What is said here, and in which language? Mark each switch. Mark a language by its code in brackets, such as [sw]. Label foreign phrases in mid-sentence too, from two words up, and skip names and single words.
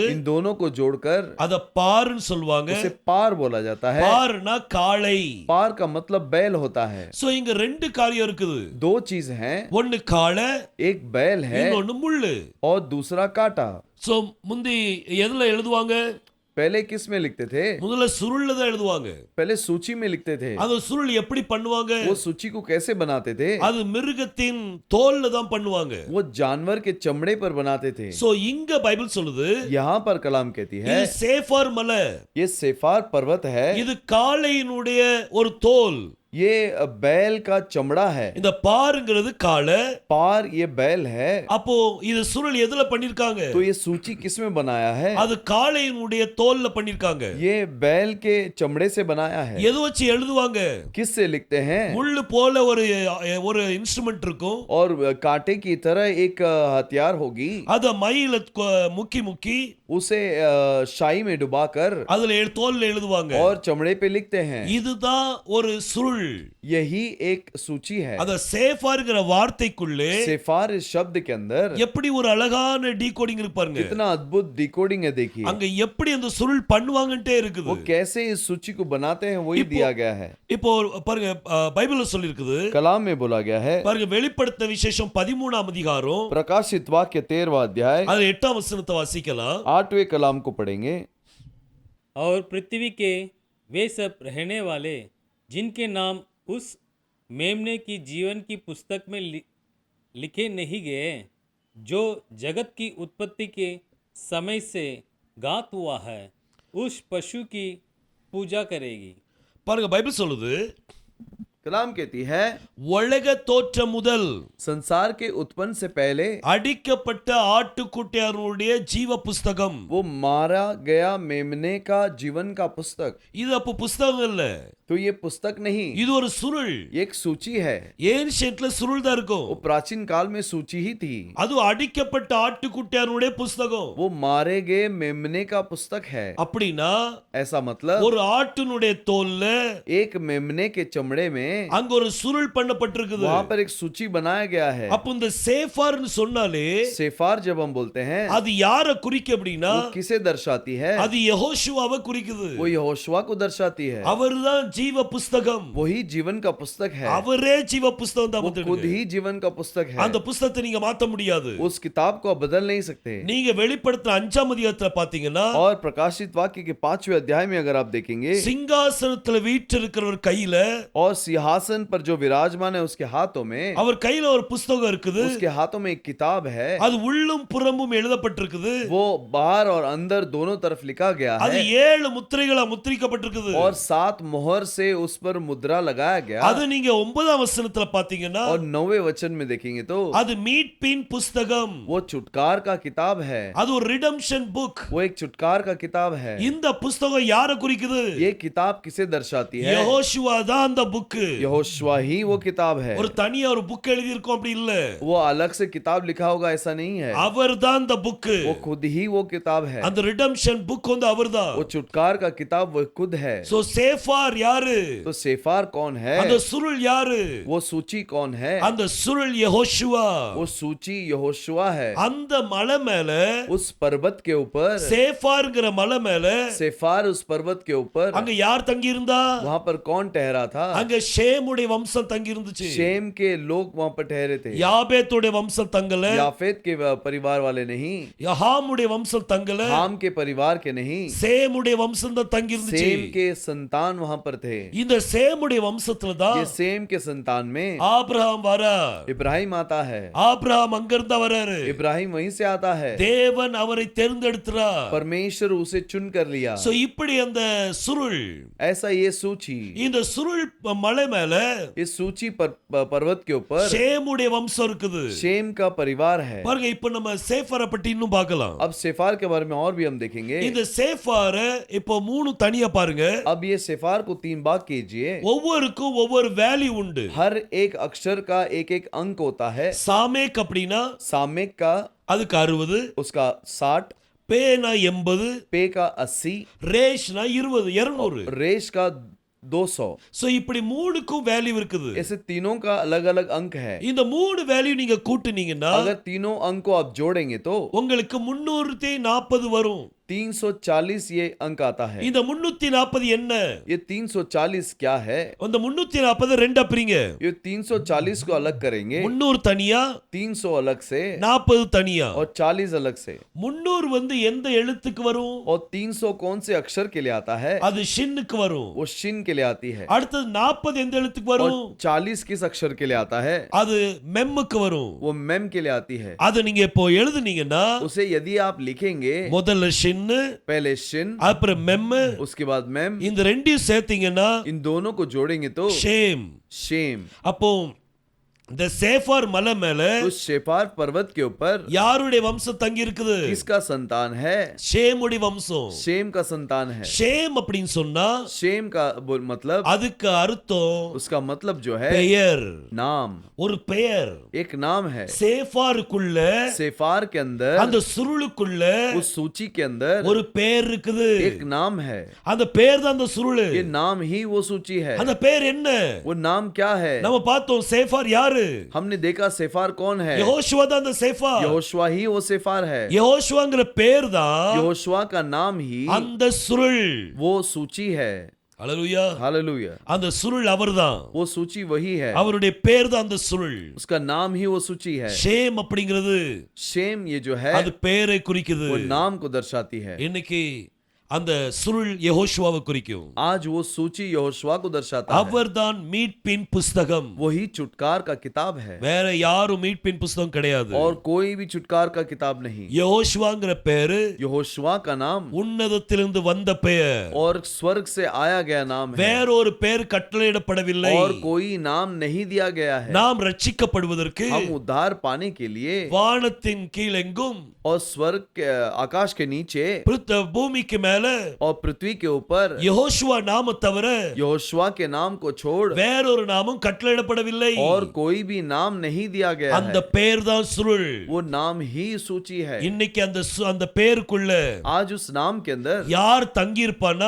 [hi] इन दोनों को जोड़कर [ta] அத பார்னு சொல்வாங்க. [hi] उसे पार बोला जाता है। [ta] பார்னா காளை. [hi] पार का मतलब बैल होता है। [ta] சோ இங்க ரெண்டு காரியம் இருக்குது. [hi] 2 चीज हैं, [ta] ஒன்னு காளை, [hi] एक बैल है [ta] இன்னொன்னு முள்ளு. [hi] और दूसरा काटा। [ta] சோ முந்தி எதுல எழுதுவாங்க? [hi] पहले किस में लिखते थे? [ta] முதல்ல சுருள்ல தான் எழுதுவாங்க. [hi] पहले सूची में लिखते थे। [ta] அந்த சுருள் எப்படி பண்ணுவாங்க? [hi] वो सूची को कैसे बनाते थे? [ta] அது மிருகத்தின் தோல்ல தான் பண்ணுவாங்க. [hi] वो जानवर के चमड़े पर बनाते थे। [ta] சோ இங்க பைபிள் சொல்லுது [hi] यहाँ पर कलाम कहती है [ta] இது சேஃபார் மலை, [hi] ये सेफार पर्वत है। [ta] இது காளையினுடைய ஒரு தோல். [hi] ये बैल का चमड़ा है। [ta] இந்த பாருங்கிறது காளை. [hi] पार ये बैल है। [ta] அப்போ இது சுருள் எதுல பண்ணிருக்காங்க? [hi] तो ये सूची किस में बनाया है? [ta] அது காளையினுடைய தோல்ல பண்ணிருக்காங்க. [hi] ये बैल के चमड़े से बनाया है। [ta] எது வச்சு எழுதுவாங்க? [hi] किस से लिखते हैं? [ta] முள்ளு போல ஒரு இன்ஸ்ட்ருமெண்ட் இருக்கும். [hi] और कांटे की तरह एक हथियार होगी। [ta] அத மயில முக்கி முக்கி [hi] उसे शाई में डुबाकर [ta] அதுல தோல்ல எழுதுவாங்க. [hi] और चमड़े पे लिखते हैं। [ta] இதுதான் ஒரு சுருள். [hi] यही एक सूची है। [ta] அத சேஃபார்ங்கிற வார்த்தைக்குள்ளே [hi] सेफार इस शब्द के अंदर [ta] எப்படி ஒரு அழகான டீகோடிங் இருக்கு பாருங்க. [hi] कितना अद्भुत डिकोडिंग है, देखिए। [ta] அங்க எப்படி அந்த சுருள் பண்ணுவாங்கன்ட்டே இருக்குது. [hi] वो कैसे इस सूची को बनाते हैं वही दिया गया है। [ta] இப்போ பாருங்க, பைபிள்ல சொல்லி இருக்குது. [hi] कलाम में बोला गया है। [ta] பாருங்க, வெளிப்படுத்தின விசேஷம் 13ஆம் அதிகாரம் [hi] प्रकाशित वाक्य 13वां अध्याय [ta] அது 8ஆம் வசனத்தை வாசிக்கலாம். [hi] 8वें कलाम को पढ़ेंगे। और पृथ्वी के वे सब रहने वाले जिनके नाम उस मेमने की जीवन की पुस्तक में लिखे नहीं गए, जो जगत की उत्पत्ति के समय से गात हुआ है, उस पशु की पूजा करेगी। [ta] பாருங்க, பைபிள் சொல்லுது [hi] कलाम कहती है [ta] உலக தோற்றம் முதல் [hi] संसार के उत्पन्न से पहले [ta] அடிக்கப்பட்ட ஆட்டுக்குட்டியாருடைய ஜீவ புஸ்தகம். [hi] वो मारा गया मेमने का जीवन का पुस्तक। [ta] இது அப்ப புஸ்தகம் இல்ல, [hi] तो ये पुस्तक नहीं, [ta] இது ஒரு சுருள். [hi] ये एक सूची है। [ta] ஏன்ஷியன்ட்ல சுருள் தான் இருக்கும். [hi] वो प्राचीन काल में सूची ही थी। [ta] அது அடிக்கப்பட்ட ஆட்டுக்குட்டியாருடைய புஸ்தகம். [hi] वो मारे गए मेमने का पुस्तक है। [ta] அப்படின்னா [hi] ऐसा मतलब [ta] ஒரு ஆட்டினுடைய தோல்ல [hi] एक मेमने के चमड़े में [ta] அங்க ஒரு சுருள் பண்ணப்பட்டிருக்குது. [hi] वहां पर एक सूची बनाया गया है। [ta] அப்ப இந்த சேஃபார்னு சொன்னாலே [hi] सेफार जब हम बोलते हैं [ta] அது யாரை குறிக்க அப்படின்னா [hi] वो किसे दर्शाती है? [ta] அது யெகோஷுவாவை குறிக்குது. [hi] वो यहोशुआ को दर्शाती है। [ta] அவர்தான் ஜீவ புஸ்தகம். [hi] वही जीवन का पुस्तक है। [ta] அவரே ஜீவ புஸ்தகம் தான். [hi] वो खुद ही जीवन का पुस्तक है। [ta] அந்த புஸ்தகத்தை நீங்க மாத்த முடியாது. [hi] उस किताब को आप बदल नहीं सकते। [ta] நீங்க வெளிப்படுத்தின 5ஆம் அதிகாரத்துல பாத்தீங்கன்னா [hi] और प्रकाशित वाक्य के 5वें अध्याय में अगर आप देखेंगे [ta] சிங்காசனத்துல வீற்றிருக்கிறவர் கையில [hi] और सिंहासन पर जो विराजमान है उसके हाथों में [ta] அவர் கையில ஒரு புஸ்தகம் இருக்குது. [hi] उसके हाथों में एक किताब है। [ta] அது உள்ளும் புறமும் எழுதப்பட்டிருக்குது. [hi] वो बाहर और अंदर दोनों तरफ लिखा गया [ta] அது [hi] है [ta] 7 முத்திரைகளா முத்திரிக்கப்பட்டிருக்குது. [hi] और 7 मोहर से उस पर मुद्रा लगाया गया। [ta] அது நீங்க 9ஆம் வசனத்துல பாத்தீங்கன்னா [hi] और 9वें वचन में देखेंगे तो [ta] அது மீட்பின் புஸ்தகம். [hi] वो चुटकार का किताब है। [ta] அது ஒரு [en] redemption book. [hi] वो एक चुटकार का किताब है। [ta] இந்த புஸ்தகம் யாரை குறிக்குது? [hi] ये किताब किसे दर्शाती है? [ta] யெகோஷுவா தான் அந்த புக். [hi] यहोशुआ ही वो किताब है। [ta] ஒரு தனியா ஒரு புக் எழுதி இருக்கும் அப்படி இல்ல. [hi] वो अलग से किताब लिखा होगा ऐसा नहीं है। [ta] அவர் தான் அந்த புக். [hi] वो खुद ही वो किताब है। [ta] அந்த [en] redemption book [ta] வந்து அவர்தான். [hi] वो चुटकार का किताब वो खुद है। [ta] சோ சேஃபார் யாரு? [hi] तो सेफार कौन है? [ta] அந்த சுருள் யாரு? [hi] वो सूची कौन है? [ta] அந்த சுருள் யெகோஷுவா. [hi] वो सूची यहोशुआ है। [ta] அந்த மலை மேல [hi] उस पर्वत के ऊपर [ta] சேஃபார்ங்கற மலை மேல [hi] सेफार उस पर्वत के ऊपर [ta] அங்க யார் தங்கி இருந்தா? [hi] वहां पर कौन ठहरा था? [ta] அங்க ஷேமுடைய வம்சம் தங்கி இருந்துச்சு. [hi] शेम के लोग वहां पर ठहरे थे। [ta] யாபேத்துடைய வம்சம் தங்கல. [hi] याफेत के परिवार वाले नहीं। [ta] யஹாமுடைய வம்சம் தங்கல. [hi] हाम के परिवार के नहीं। [ta] சேமுடைய வம்சம் தான் தங்கி இருந்துச்சு. [hi] सेम के संतान वहां पर थे। [ta] இந்த சேமுடைய வம்சத்துல தான் [hi] ये सेम के संतान में [ta] ஆபிரகாம் வரார். [hi] इब्राहिम आता है। [ta] ஆபிரகாம் அங்கிருந்து வராரு. [hi] इब्राहिम वहीं से आता है। [ta] தேவன் அவரை தேர்ந்தெடுத்தார். [hi] परमेश्वर उसे चुन कर लिया। [ta] சோ இப்படி அந்த சுருள், [hi] ऐसा ये सूची, [ta] இந்த சுருள் மலை மேல [hi] इस सूची पर पर्वत के ऊपर [ta] ஷேமுடைய வம்சம் இருக்குது. [hi] शेम का परिवार है। [ta] பாருங்க, இப்ப நம்ம சேஃபாரை பத்தி இன்னும் பார்க்கலாம். [hi] अब सेफार के बारे में और भी हम देखेंगे। [ta] இந்த சேஃபார இப்போ 3 தனியா பாருங்க. [hi] अब ये सेफार को 3 भाग कीजिए। [ta] ஒவ்வொருக்கும் ஒவ்வொரு வேல்யூ உண்டு. [hi] हर एक अक्षर का एक एक अंक होता है। [ta] சாமேக் அப்படினா [hi] सामेक का [ta] அதுக்கு 60, [hi] उसका 60, [ta] பேனா 80, [hi] पे का 80, [ta] ரேஷ்னா 20, 200. [hi] रेश का 200। [ta] சோ இப்படி மூணுக்கும் வேல்யூ இருக்குது. [hi] ऐसे तीनों का अलग अलग अंक है। [ta] இந்த மூணு வேல்யூ நீங்க கூட்டுனீங்கன்னா [hi] अगर तीनों अंक को आप जोड़ेंगे तो [ta] உங்களுக்கு 340 வரும். [hi] 340 ये अंक आता है। [ta] இந்த 340 என்ன? [hi] ये 340 क्या है? [ta] அந்த 340 ரெண்டா பிரிங்க. [hi] ये 340 को अलग करेंगे। [ta] 300 தனியா, [hi] 300 अलग से [ta] 40 தனியா. [hi] और 40 अलग से। [ta] 300 வந்து எந்த எழுத்துக்கு வரும்? [hi] और 300 कौन से अक्षर के लिए आता है? [ta] அது ஷின்னுக்கு வரும். [hi] वो शिन के लिए आती है। [ta] அடுத்து 40 எந்த எழுத்துக்கு [hi] और [ta] வரும்? [hi] 40 किस अक्षर के लिए आता है? [ta] அது மெம்முக்கு வரும். [hi] वो मेम के लिए आती है। [ta] அது நீங்க இப்போ எழுதுனீங்கன்னா [hi] उसे यदि आप लिखेंगे [ta] முதல்ல ஷின், [hi] पहले शिन, [ta] அப்புறம் மெம், [hi] उसके बाद मेम, [ta] இந்த ரெண்டையும் சேர்த்தீங்கன்னா [hi] इन दोनों को जोड़ेंगे तो [ta] ஷேம். [hi] शेम। [ta] அப்போ இந்த சேஃபார் மலை மேல [hi] उस शेफार पर्वत के ऊपर [ta] யாருடைய வம்சம் தங்கி இருக்குது? [hi] किसका संतान है? [ta] ஷேமுடைய வம்சம். [hi] शेम का संतान है। [ta] ஷேம் அப்படின்னு சொன்னா [hi] शेम का मतलब, [ta] அதுக்கு அர்த்தம் [hi] उसका मतलब जो है [ta] பெயர், [hi] नाम, [ta] ஒரு பெயர். [hi] एक नाम है। [ta] சேஃபாருக்குள்ள, [hi] सेफार के अंदर, [ta] அந்த சுருளுக்குள்ள [hi] उस सूची के अंदर [ta] ஒரு பெயர் இருக்குது. [hi] एक नाम है। [ta] அந்த பெயர் தான் அந்த சுருள். [hi] ये नाम ही वो सूची है। [ta] அந்த பெயர் என்ன? [hi] वो नाम क्या है? [ta] நம்ம பார்த்தோம் சேஃபார் யாரு? [hi] हमने देखा सेफार कौन है? [ta] யெகோஷுவா தான் அந்த சேஃபார். [hi] यहोशुआ ही वो सेफार है। [ta] யெகோஷுவாங்கற பேர் தான் [hi] यहोशुआ का नाम ही [ta] அந்த சுருள். [hi] वो सूची है। [ta] ஹalleluya. [hi] हालेलुया। [ta] அந்த சுருள் அவர்தான். [hi] वो सूची वही है। [ta] அவருடைய பேர் தான் அந்த சுருள். [hi] उसका नाम ही वो सूची है। [ta] ஷேம் அப்படிங்கிறது [hi] शेम ये जो है [ta] அது பேரை குறிக்குது. [hi] वो नाम को दर्शाती है। [ta] இன்னைக்கு அந்த சுருள் யெகோஷுவாவை குறிக்கும். [hi] आज वो सूची यहोशुआ को दर्शाता है। [ta] அவர்தான் மீட்பின் புஸ்தகம். [hi] वही चुटकार का किताब है [ta] வேற யாரும் மீட்பின் புஸ்தகம் கிடையாது. [hi] और कोई भी चुटकार का किताब नहीं। [ta] யெகோஷுவாங்கிற பேரு [hi] यहोशुआ का नाम [ta] உன்னதத்திலிருந்து வந்த பெயர். [hi] और स्वर्ग से आया गया नाम है [ta] வேறொரு பேர் கட்டளையிடப்படவில்லை. [hi] और कोई नाम नहीं दिया गया है। [ta] நாம் ரட்சிக்கப்படுவதற்கு [hi] हम उद्धार पाने के लिए [ta] வானத்தின் கீழெங்கும் [hi] और स्वर्ग के आकाश के नीचे [ta] பூமிக்கு மேல [hi] और पृथ्वी के ऊपर [ta] யெகோஷுவா நாம தவிர [hi] यहोशुआ के नाम को छोड़ [ta] வேறொரு நாமம் கட்டளையிடப்படவில்லை. [hi] और कोई भी नाम नहीं दिया गया [ta] அந்த [hi] है। [ta] பெயர் தான் சுருள். [hi] वो नाम ही सूची है। [ta] இன்னைக்கு அந்த பேருக்குள்ள [hi] आज उस नाम के अंदर [ta] யார் தங்கி இருப்பானா?